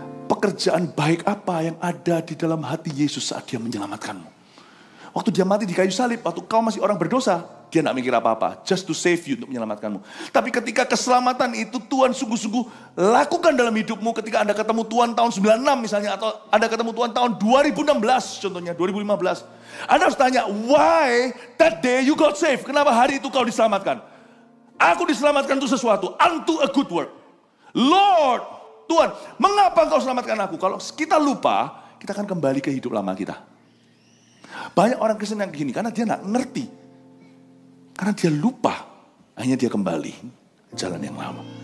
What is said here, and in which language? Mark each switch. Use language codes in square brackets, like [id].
[id] Pekerjaan baik apa yang ada di dalam hati Yesus saat dia menyelamatkanmu? Waktu dia mati di kayu salib, waktu kau masih orang berdosa, dia tidak mikir apa-apa. [en] Just to save you, [id] untuk menyelamatkanmu. Tapi ketika keselamatan itu Tuhan sungguh-sungguh lakukan dalam hidupmu, ketika Anda ketemu Tuhan tahun 96 misalnya, atau Anda ketemu Tuhan tahun 2016 contohnya, 2015. Anda harus tanya, [en] why that day you got saved? [id] Kenapa hari itu kau diselamatkan? Aku diselamatkan untuk sesuatu, [en] unto a good work. [id] Lord, Tuhan, mengapa engkau selamatkan aku? Kalau kita lupa, kita akan kembali ke hidup lama kita. Banyak orang Kristen yang begini, karena dia tidak ngerti. Karena dia lupa, akhirnya dia kembali jalan yang lama.